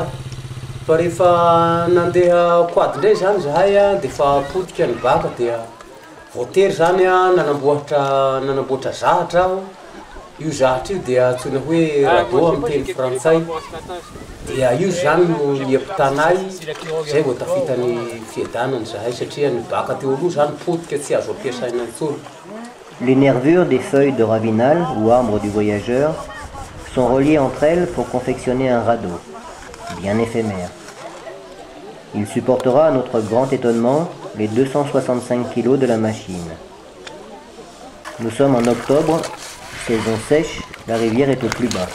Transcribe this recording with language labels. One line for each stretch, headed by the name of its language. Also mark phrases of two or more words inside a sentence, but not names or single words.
Malagasy: Fa rehefa nandeha quad ndray zany zahay dia fa potika ny baka dia voatery zany nanamboatra zahatra aho. Io zahatra io dia antsoina hoe radeau amin'ny teny frantsay. Dia io zany no niampitanay zay vao tafitany fiadanany zahay satria ny baka teo aloha zany potika tsy azo ampiasaina intsony.
French: Les nervures des feuilles de ravinal ou arbre du voyageur sont reliées entre elles pour confectionner un radeau, bien éphémère. Il supportera à notre grand étonnement les 265 kg de la machine. Nous sommes en octobre, saison sèche, la rivière est au plus bas.